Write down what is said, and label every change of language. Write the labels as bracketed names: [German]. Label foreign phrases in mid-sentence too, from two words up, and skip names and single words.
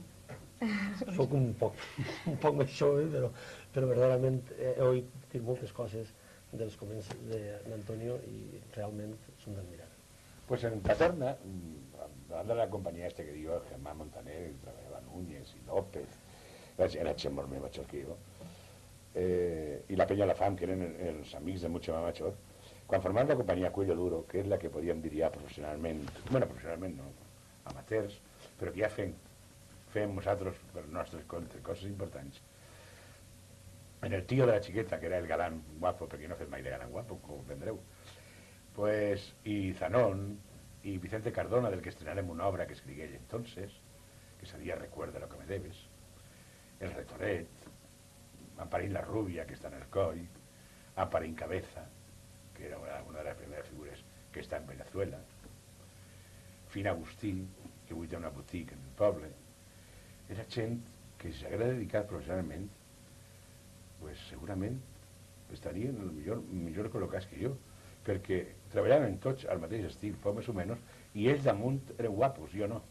[Catalan] Soc un poc més jove, però verdaderament he oït moltes coses dels coments d'Antonio i realment són d'admirar. Pues en Paterna, davant de la companyia esta que diu Germán Montaner, treballava Núñez i López, era gent molt més major que jo, i la Penya La Fam, que eren els amics de [Spanish] mucho más major, [Catalan] quan formaven la companyia Cuello Duro, que és la que podíem dir ja professionalment, bueno, professionalment no, amateurs, però que ja fem nosaltres per nostres comptes coses importants. En el tío de la xiqueta, que era el galán guapo, perquè no he fet mai de galán guapo, com comprendreu, [Spanish] pues, y Zanón, y Vicente Cardona, del que [Catalan] estrenarem una obra que escrigué [Spanish] entonces, que sería Recuerda lo que me debes, El Retoret, Amparín la Rubia, que está en el coll, Amparín Cabeza, que era una de las primeras figuras que está en Venezuela, [Catalan] Fina Agustí, que avui té una botiga en el poble. Era gent que si s'hagués dedicat professionalment, pues segurament estarien millor col·locats que jo, perquè treballaven tots al mateix estil, poc més o menys, i ells damunt eren guapos, jo no.